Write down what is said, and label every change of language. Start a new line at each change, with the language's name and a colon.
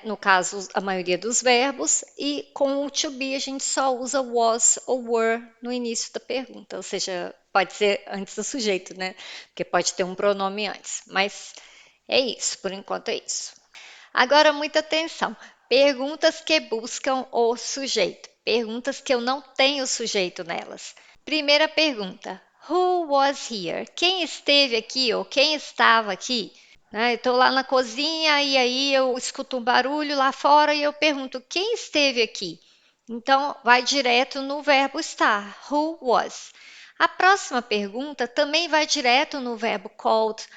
Portuguese: No caso, a maioria dos verbos, e com o to be a gente só usa was ou were no início da pergunta, ou seja, pode ser antes do sujeito, né? Porque pode ter um pronome antes, mas é isso, por enquanto é isso. Agora, muita atenção. Perguntas que buscam o sujeito. Perguntas que eu não tenho sujeito nelas. Primeira pergunta:
English: Who was here?
Portuguese: Quem esteve aqui ou quem estava aqui? Né, eu estou lá na cozinha e aí eu escuto um barulho lá fora e eu pergunto: quem esteve aqui? Então, vai direto no verbo estar.
English: Who was?
Portuguese: A próxima pergunta também vai direto no verbo called.